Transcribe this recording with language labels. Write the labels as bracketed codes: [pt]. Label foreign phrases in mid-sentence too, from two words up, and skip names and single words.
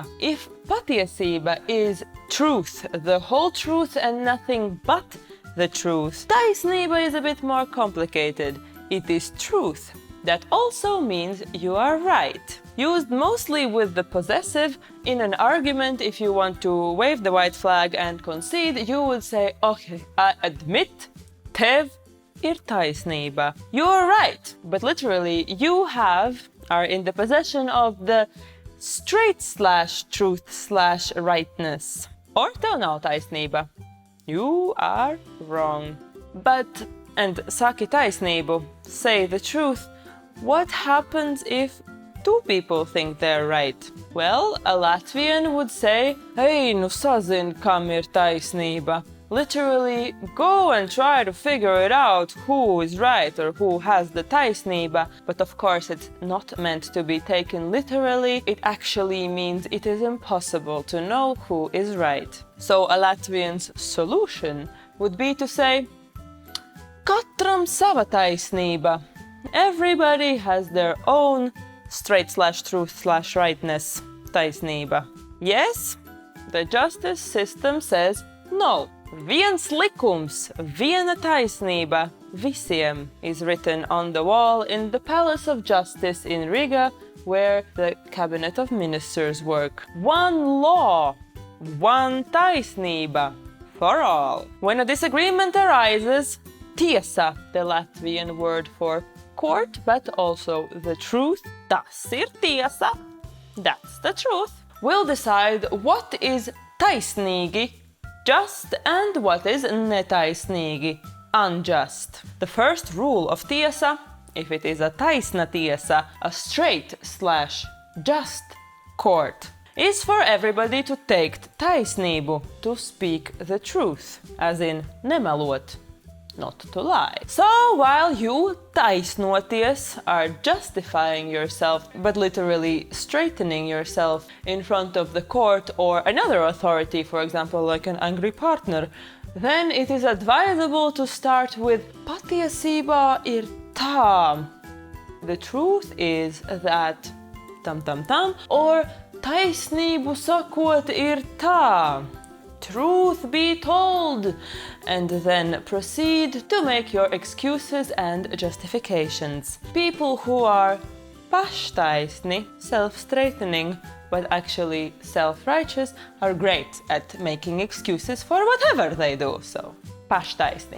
[en] If patiesība is truth, the whole truth and nothing but the truth, taisnība is a bit more complicated. It is truth. That also means you are right. Used mostly with the possessive, in an argument, if you want to wave the white flag and concede, you would say, okay, I admit, [lv] tev ir taisnība. [en] You're right, but literally, you are in the possession of the straight/truth/rightness. [lv] Or tev nav taisnība. [en] You are wrong. [lv] And saki taisnību, [en] say the truth. What happens if two people think they're right? Well, a Latvian would say, [lv] hey, nu sazin, kam ir taisnība. [en] Literally, go and try to figure it out who is right or who has the taisnība. But of course, it's not meant to be taken literally. It actually means it is impossible to know who is right. So a Latvian's solution would be to say, [lv] katram sava taisnība. [en] Everybody has their own straight/truth/rightness taisnība. Yes, the justice system says no. [lv] Viens likums, viena taisnība, visiem [en] is written on the wall in the Palace of Justice in Riga, where the Cabinet of Ministers work. One law, one taisnība for all. When a disagreement arises, tiesa, the Latvian word for court, but also the truth, [lv] tas ir tiesa, [en] that's the truth, will decide what is taisnīgi, just, and what is netaisnīgi, unjust. The first rule of tiesa, if it is a [lv] taisna tiesa, [en] a straight/just court, is for everybody to take taisnību, to speak the truth, as in nemelot, not to lie. So while you taisnoties are justifying yourself, but literally straightening yourself in front of the court or another authority, for example, like an angry partner, then it is advisable to start with [lv] patiesībā ir tā. [en] The truth is that [lv] tam tam tam, [en] or [lv] taisnību sakot ir tā. [en] Truth be told, and then proceed to make your excuses and justifications. People who are paštaisni, self-straightening, but actually self-righteous, are great at making excuses for whatever they do, so paštaisni.